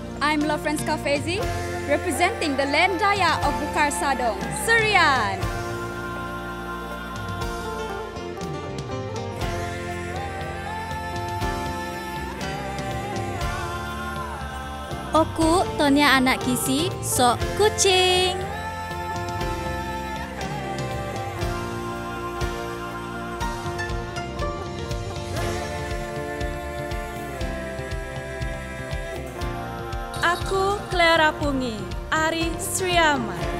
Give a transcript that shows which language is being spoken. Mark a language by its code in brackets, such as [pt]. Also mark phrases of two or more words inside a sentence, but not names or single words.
[en] I'm Lofrenska Fezi, representing the land Dayak of Bukar Sadong, Serian. [iba] Aku Tonia anak Kisi, sok Kuching. Aku Clara Pungi, Ari Sriama.